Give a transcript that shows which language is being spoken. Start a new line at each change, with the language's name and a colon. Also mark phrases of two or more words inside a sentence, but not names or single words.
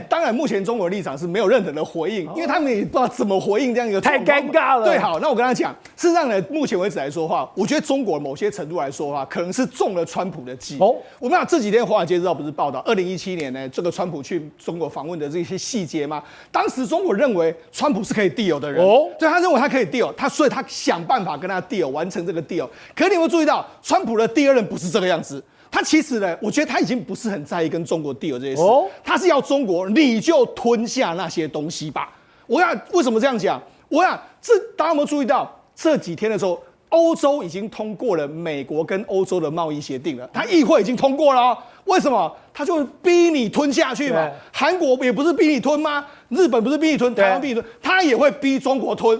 Chinese: 當然，目前中國的立場是沒有任何的回應，因為他們也不知道怎麼回應這樣一個。太尷尬了。對，好，那我跟他講，事實上呢，目前為止來說的話，我覺得中國某些程度來說的話，可能是中了川普的計。我們講這幾天《華爾街日報》不是報道，2017年呢，這個川普去中國訪問的這些細節嗎？當時中國認為川普是可以 deal 的人，對，他認為他可以 deal，所以他想辦法跟他 deal， 完成這個 deal。可是你有沒有注意到，川普的第二任不是這個樣子？他其實呢，我覺得他已經不是很在意跟中國 deal 這些事，他是要中國你就吞下那些東西吧。我想為什麼這樣講？我想大家有沒有注意到這幾天的時候，歐洲已經通過了美國跟歐洲的貿易協定了，他議會已經通過了哦。為什麼？他就逼你吞下去嘛。韓國也不是逼你吞嗎？日本不是逼你吞，台灣逼你吞，他也會逼中國吞。